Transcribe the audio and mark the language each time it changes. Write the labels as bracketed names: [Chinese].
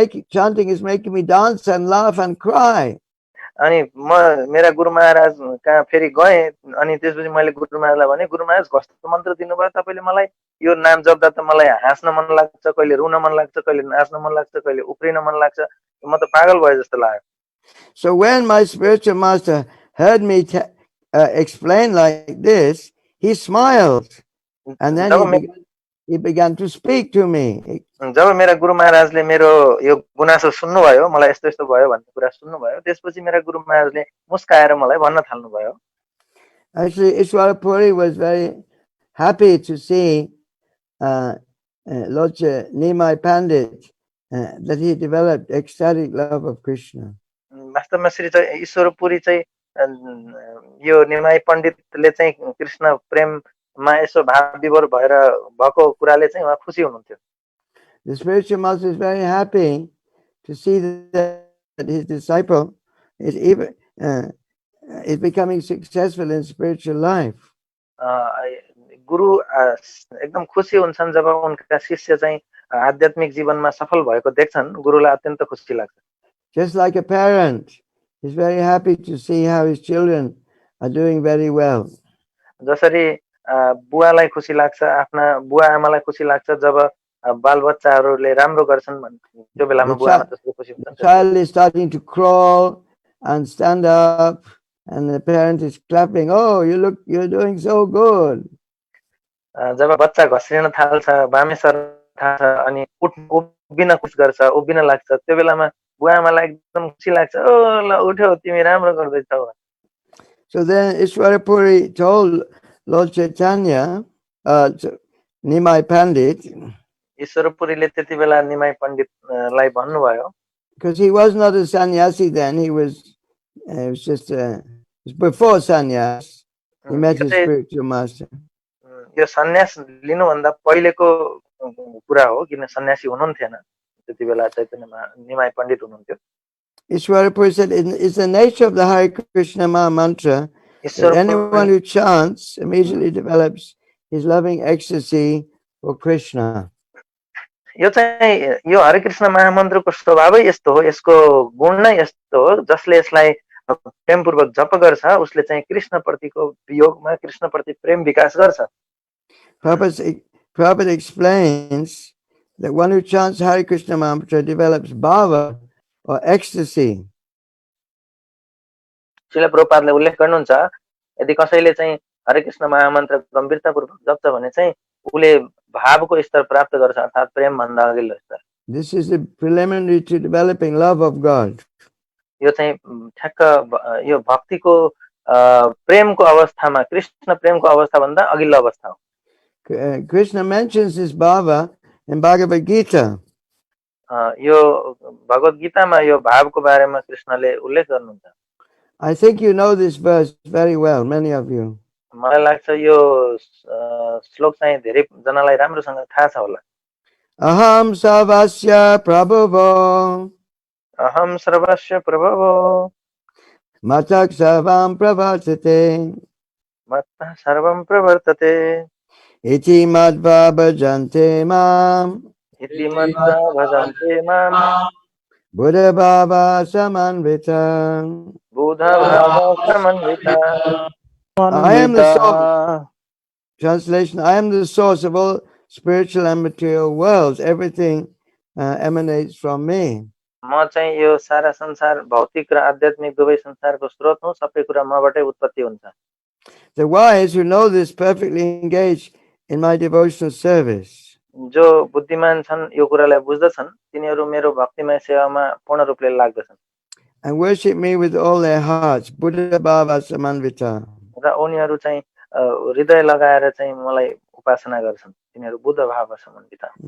[English] Chanting is making me dance and laugh and cry. [Nepali] अनि म मेरा गुरु महाराज कहाँ फेरि गए अनि त्यसपछि मैले गुरु महाराजलाई भने गुरु महाराज कस्तो मन्त्र दिनुभयो तपाईले मलाई यो नाम जप्दा त मलाई हाँस्न मन लाग्छ कहिले रुन मन लाग्छ कहिले नाच्न मन लाग्छ कहिले उफ्रिन मन लाग्छ म त पागल भए जस्तो लाग्यो [English] So when my spiritual master heard me explain like this, he smiled and then he began to speak to me. [Nepali] जब मेरा गुरु महाराजले मेरो यो गुनासो सुन्नुभयो मलाई यस्तो यस्तो भयो भन्ने कुरा सुन्नुभयो त्यसपछि मेरा गुरु महाराजले मुस्काएर मलाई भन्न थाल्नुभयो [English] Actually, Ishwarapuri was very happy to see Lord Nimai Pandit that he developed ecstatic love of Krishna. [Nepali] वास्तवमा श्री ईश्वरपुरी चाहिँ यो निमाई पण्डितले चाहिँ कृष्ण प्रेममा यसो भाव विभोर भएर भएको कुराले चाहिँ उहाँ खुसी हुनुहुन्थ्यो [English] The spiritual master is very happy to see that his disciple is becoming successful in spiritual life. [Nepali] गुरु एकदम खुसी हुन्छन् जब उनका शिष्य चाहिँ आध्यात्मिक जीवनमा सफल भएको देख्छन् गुरुलाई अत्यन्त खुसी लाग्छ। [English] Just like a parent is very happy to see how his children are doing very well. [Nepali] जसरी बुवालाई खुसी लाग्छ, आफ्ना बुवा आमालाई खुसी लाग्छ जब बालबच्चाहरूले राम्रो गर्छन् भने त्यो बेलामा बुवा आमा त्यसले खुसी हुन्छन्। [English] The child is starting to crawl and stand up and the parent is clapping. Oh, you're doing so good. [Nepali] जब बच्चा घस्रिन थाल्छ, बामे सर्न थाल्छ अनि उभिन खुस गर्छ, उभिन लाग्छ, त्यो बेलामा बुवा आमालाई एकदम खुसी लाग्छ। ओ ल उठ्यौ, तिमी राम्रो गर्दैछौ। [English] So then Ishwarapuri told Lord Chaitanya, Nimai Pandit, [Nepali] ईश्वरपुरीले त्यति बेला निमाई पण्डितलाई भन्नुभयो, [English] because he was not a sannyasi then, he was just before sannyas, he met his spiritual master. [Nepali] यो सन्यास लिनुभन्दा पहिलेको कुरा हो, किन सन्यासी हुनुहुन्थेन त्यति बेला, चैतन्य निमाई पण्डित हुनुहुन्थ्यो। [English] Ishwarapuri said, it's the nature of the Hare Krishna Maha Mantra that anyone who chants immediately develops his loving ecstasy for Krishna. [Nepali] यो चाहिँ यो हरे कृष्ण महामन्त्रको स्वभावै यस्तो हो, यसको गुण नै यस्तो हो, जसले यसलाई प्रेमपूर्वक जप गर्छ उसले चाहिँ कृष्णप्रतिको वियोगमा कृष्णप्रति प्रेम विकास गर्छ। [English] Prabhupada explains that one who chants Hare Krishna mantra develops bhava or ecstasy. [Nepali] Srila प्रभुपादले उल्लेख गर्नुहुन्छ, यदि कसैले चाहिँ हरे कृष्ण महामन्त्र गम्भीरतापूर्वक जप्छ भने चाहिँ उले भावको स्तर प्राप्त गर्छ, अर्थात् प्रेम भन्दा अघिल्लो स्तर। [English] This is the preliminary to developing love of God. [Nepali] यो चाहिँ ठ्याक्क यो भक्तिको प्रेमको अवस्थामा, कृष्ण प्रेमको अवस्था भन्दा अघिल्लो अवस्था हो। [English] Krishna mentions this bhava in Bhagavad Gita. [Nepali] यो भगवत गीतामा यो भावको बारेमा कृष्णले उल्लेख गर्नुहुन्छ। [English] I think you know this verse very well, many of you. [Nepali] मलाई लाग्छ यो श्लोक चाहिँ धेरै जनालाई राम्रोसँग थाहा छ होला। [Sanskrit] Aham sarvasya prabhavo. अहम सर्वस्य प्रभवो। Matak sarvam pravartate. मत्तः सर्वं प्रवर्तते। Iti madhva bhajante mam. इति मत्वा भजन्ते माम्। Buddha bhava samanvita. बुधा भाव समन्विता। [English] I am the source. Translation: I am the source of all spiritual and material worlds. Everything emanates from me. [Nepali] म चाहिँ यो सारा संसार भौतिक र आध्यात्मिक दुवै संसारको स्रोत हुँ, सबै कुरा मबाटै उत्पत्ति हुन्छ। [English] The wise who know this perfectly engage in my devotional service. [Nepali] जो बुद्धिमान छन् यो कुरालाई बुझ्दछन् तिनीहरू मेरो भक्तिमय सेवामा पूर्ण रूपले लाग्दछन्। [English] And worship me with all their hearts. [Sanskrit] Buddha bhava samanvita. [Nepali] र उनीहरू चाहिँ हृदय लगाएर चाहिँ मलाई उपासना गर्छन्, तिनीहरू [Sanskrit] बुद्ध भाव समन्वित।